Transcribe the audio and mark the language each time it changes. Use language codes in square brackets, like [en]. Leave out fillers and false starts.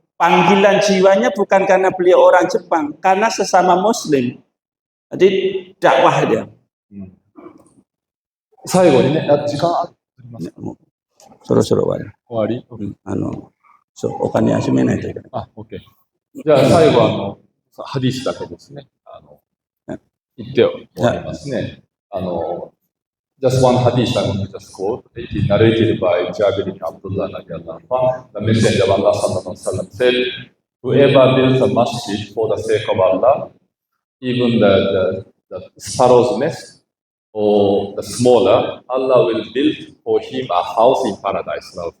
[id] Panggilan jiwanya bukan karena beliau orang Jepang, karena sesama Muslim. Jadi dakwah dia. [ja] 最後にね、時間ありますか？ [id] Suruh-suruh終 [ja] 終わり？そう、お金休めないといけない。あ、OK。じゃあ最後ハディスだけですね。言って終わりますね。 [en] Just one hadith I want to just quote. It is narrated by Jabir bin Abdullah radiallahu anhu. The Messenger of Allah sallallahu alaihi wasallam said, "Whoever builds a masjid for the sake of Allah, even the sparrow's nest or the smaller, Allah will build for him a house in paradise."